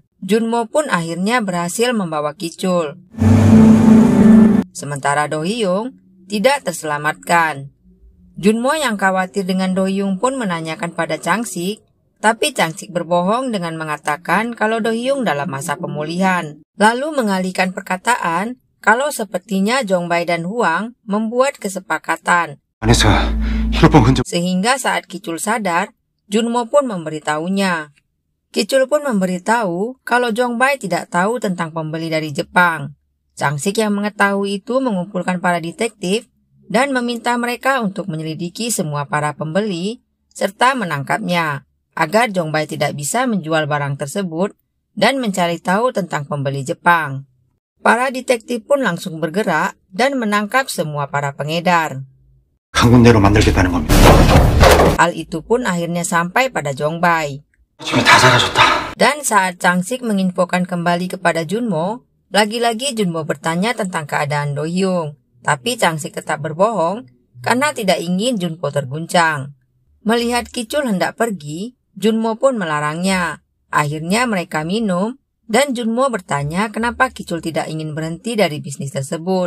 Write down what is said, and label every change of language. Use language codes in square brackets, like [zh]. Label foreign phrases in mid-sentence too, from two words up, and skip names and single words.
[id] Junmo pun akhirnya berhasil membawa Ki-chul. Sementara Do-hyung tidak terselamatkan. Junmo yang khawatir dengan Do-hyung pun menanyakan pada Chang-sik, tapi Chang-sik berbohong dengan mengatakan kalau Do-hyung dalam masa pemulihan. Lalu mengalihkan perkataan kalau sepertinya Jong-bae dan Hwang membuat kesepakatan [ko] 안에서 혈흔 흔적. [id] Sehingga saat Kicul sadar, Junmo pun memberitahunya. Kicul pun memberitahu kalau Jongbai tidak tahu tentang pembeli dari Jepang. Changsik yang mengetahui itu mengumpulkan para detektif dan meminta mereka untuk menyelidiki semua para pembeli serta menangkapnya, agar Jongbai tidak bisa menjual barang tersebut dan mencari tahu tentang pembeli Jepang. Para detektif pun langsung bergerak dan menangkap semua para pengedar. [ko] 한 군데로 만들겠다는 겁니다. [id] Hal itu pun akhirnya sampai pada Jongbai. [ko] 집에 다 사라졌다. [id] Dan saat Changsik menginfokan kembali kepada Junmo, lagi-lagi Junmo bertanya tentang keadaan Do Hyung. Tapi Changsik tetap berbohong karena tidak ingin Junpo terguncang. Melihat Kicul hendak pergi, Junmo pun melarangnya. Akhirnya mereka minum dan Junmo bertanya kenapa Kicul tidak ingin berhenti dari bisnis tersebut.